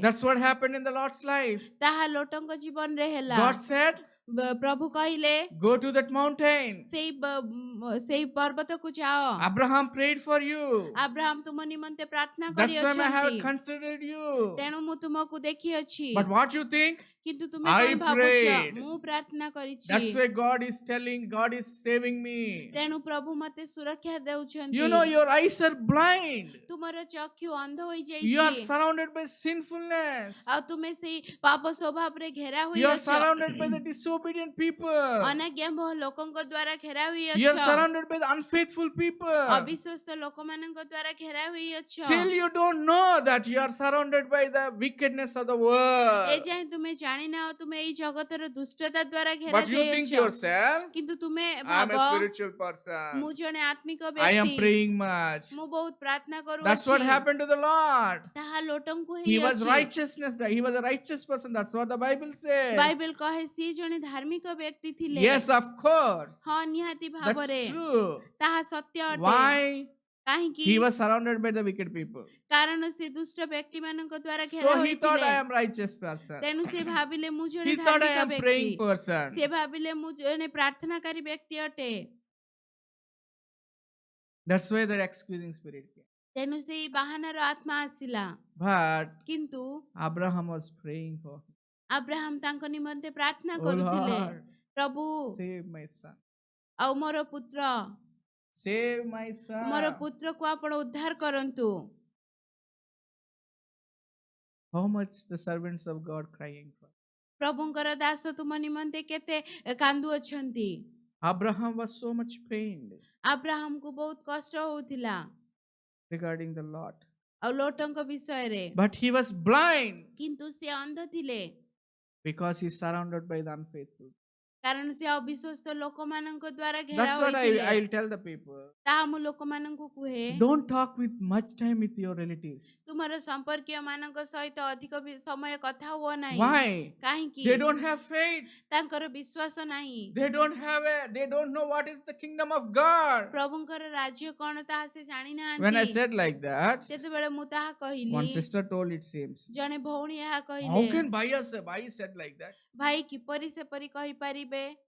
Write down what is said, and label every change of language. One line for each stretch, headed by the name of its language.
English: That's what happened in the Lord's life.
Odia: ତାହା ଲୋଟଙ୍କ ଜୀବନରେ ହେଲା।
English: God said,
Odia: ପ୍ରଭୁ କହିଲେ
English: go to that mountain.
Odia: ସେଇ ପର୍ବତକୁ ଯାଅ।
English: Abraham prayed for you.
Odia: Abraham ତୁମ ନିମନ୍ତେ ପ୍ରାର୍ଥନା
English: That's why I have
Odia: କରିଅଛନ୍ତି।
English: considered you.
Odia: ତେଣୁ ମୁଁ ତୁମକୁ ଦେଖିଅଛି।
English: But what you think?
Odia: କିନ୍ତୁ ତୁମେ
English: I
Odia: କଣ ଭାବୁଛ?
English: prayed.
Odia: ମୁଁ ପ୍ରାର୍ଥନା କରିଛି।
English: That's why God is telling, God is saving me.
Odia: ତେଣୁ ପ୍ରଭୁ ମତେ ସୁରକ୍ଷା ଦେଉଛନ୍ତି।
English: Your eyes are blind.
Odia: ତୁମର ଚକ୍ଷୁ ଅନ୍ଧ
English: You are
Odia: ହୋଇଯାଇଛି।
English: surrounded by sinfulness.
Odia: ଆଉ ତୁମେ ସେଇ ପାପ ସ୍ୱଭାବରେ ଘେରା
English: You are
Odia: ହୋଇଅଛ।
English: surrounded by the disobedient people.
Odia: ଅନାଜ୍ଞାବହ ଲୋକଙ୍କ ଦ୍ୱାରା ଘେରା
English: You are
Odia: ହୋଇଅଛ।
English: surrounded by the unfaithful people.
Odia: ଅବିଶ୍ୱସ୍ତ ଲୋକମାନଙ୍କ ଦ୍ୱାରା ଘେରା ହୋଇଅଛ।
English: Till you don't know that you are surrounded by the wickedness of the world.
Odia: ଏଯାଏଁ ତୁମେ ଜାଣିନାହ ତୁମେ ଏଇ ଜଗତର ଦୁଷ୍ଟତା ଦ୍ୱାରା ଘେରା
English: But you think
Odia: ଯାଇଅଛ।
English: yourself,
Odia: କିନ୍ତୁ ତୁମେ
English: I am
Odia: ଭାବ
English: a spiritual person.
Odia: ମୁଁ ଜଣେ ଆତ୍ମିକ
English: I am
Odia: ବ୍ୟକ୍ତି।
English: praying much.
Odia: ମୁଁ ବହୁତ ପ୍ରାର୍ଥନା
English: That's what
Odia: କରୁଅଛି।
English: happened to the Lord.
Odia: ତାହା ଲୋଟଙ୍କୁ
English: He was
Odia: ହେଇଅଛି।
English: righteousness. He was a righteous person. That's what the Bible says.
Odia: Bible କହେ ସିଏ ଜଣେ ଧାର୍ମିକ ବ୍ୟକ୍ତି ଥିଲେ।
English: Yes, of course.
Odia: ହଁ ନିହାତି ଭାବରେ
English: That's true.
Odia: ତାହା ସତ୍ୟ ଅଟେ।
English: Why?
Odia: କାହିଁକି?
English: He was surrounded by the wicked people.
Odia: କାରଣ ସେ ଦୁଷ୍ଟ ବ୍ୟକ୍ତିମାନଙ୍କ ଦ୍ୱାରା ଘେରା
English: So he thought,
Odia: ହୋଇଥିଲେ।
English: I am righteous person.
Odia: ତେଣୁ ସେ ଭାବିଲେ ମୁଁ ଜଣେ
English: He thought, I
Odia: ଧାର୍ମିକ
English: am
Odia: ବ୍ୟକ୍ତି।
English: praying person.
Odia: ସେ ଭାବିଲେ ମୁଁ ଜଣେ ପ୍ରାର୍ଥନାକାରୀ ବ୍ୟକ୍ତି ଅଟେ।
English: That's why that excusing spirit came.
Odia: ତେଣୁ ସେଇ ବାହାନାର ଆତ୍ମା ଆସିଲା।
English: But
Odia: କିନ୍ତୁ
English: Abraham was praying for him.
Odia: Abraham ତାଙ୍କ ନିମନ୍ତେ ପ୍ରାର୍ଥନା
English: Oh
Odia: କରୁଥିଲେ।
English: Lord,
Odia: ପ୍ରଭୁ
English: save my son.
Odia: ଆଉ ମୋର ପୁତ୍ର
English: Save my
Odia: ମୋର
English: son.
Odia: ପୁତ୍ରକୁ ଆପଣ ଉଦ୍ଧାର କରନ୍ତୁ।
English: How much the servants of God crying for?
Odia: ପ୍ରଭୁଙ୍କର ଦାସ ତୁମ ନିମନ୍ତେ କେତେ କାନ୍ଦୁଅଛନ୍ତି।
English: Abraham was so much pained
Odia: ଆବ୍ରାହମକୁ ବହୁତ କଷ୍ଟ ହଉଥିଲା
English: regarding the Lot.
Odia: ଆଉ ଲୋଟଙ୍କ ବିଷୟରେ।
English: But he was blind
Odia: କିନ୍ତୁ ସେ ଅନ୍ଧ ଥିଲେ
English: because he is surrounded by the unfaithful.
Odia: କାରଣ ସେ ଅବିଶ୍ୱସ୍ତ ଲୋକମାନଙ୍କ ଦ୍ୱାରା ଘେରା
English: That's what
Odia: ହୋଇଥିଲେ।
English: I will tell the people.
Odia: ତାହା ମୁଁ ଲୋକମାନଙ୍କୁ କୁହେ
English: Don't talk with much time with your relatives.
Odia: ତୁମର ସମ୍ପର୍କୀୟ ମାନଙ୍କ ସହିତ ଅଧିକ ସମୟ କଥା ହୁଅ ନାହିଁ।
English: Why?
Odia: କାହିଁକି?
English: They don't have faith.
Odia: ତାଙ୍କର ବିଶ୍ୱାସ ନାହିଁ।
English: They don't know what is the kingdom of God.
Odia: ପ୍ରଭୁଙ୍କର ରାଜ୍ୟ କଣ ତାହା ସେ
English: When I
Odia: ଜାଣିନାହାନ୍ତି।
English: said like that,
Odia: ଯେତେବେଳେ ମୁଁ ତାହା କହିଲି
English: one sister told, it seems,
Odia: ଜଣେ ଭଉଣୀ ଏହା
English: how
Odia: କହିଲେ
English: can Bhai said like that?
Odia: ଭାଇ କିପରି ସେପରି କହିପାରିବେ?